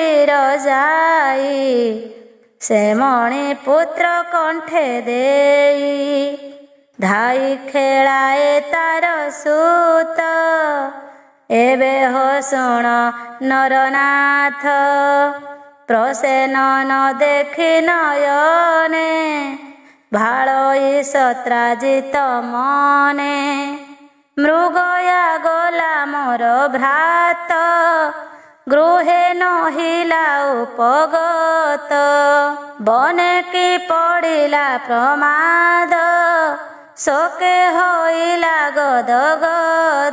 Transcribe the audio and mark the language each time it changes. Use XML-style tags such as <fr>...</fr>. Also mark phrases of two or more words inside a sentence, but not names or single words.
<or>ବିରଜାଇ ସେ ମଣି ପୁତ୍ର କଣ୍ଠେ ଦେଇ ଧାଇଁ ଖେଳାଏ ତାର ସୂତ ଏବେ ହୋ ଶୁଣ ନରନାଥ ପ୍ରସେନ ନ ଦେଖି ନୟନେ ଭାଳଇ ସତ୍ରାଜିତ ମନେ ମୃଗୟା ଗଲା ମୋର ଭ୍ରାତ, ଗୃହେ ନହିଲା ଉପଗତ। ବନେ କି ପଡ଼ିଲା ପ୍ରମାଦ, ଶୋକେ ହୋଇଲା ଗଦ ଗଦ।</or>